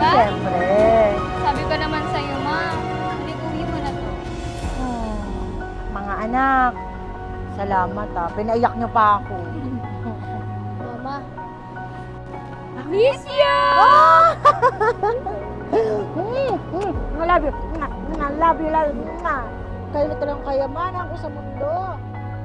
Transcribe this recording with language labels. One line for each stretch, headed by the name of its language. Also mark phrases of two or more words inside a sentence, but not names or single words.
Filipino: Diba? siyempre. Sabi ko naman sa'yo, Ma. Hindi uwi mo na to. Mga anak, salamat ah. Pinaiyak niyo pa ako.
English: Mama. Miss you!
Filipino: Oh!
English: love you. Love you, love you.
Filipino: Kayo na talagang kayamanan ko sa mundo.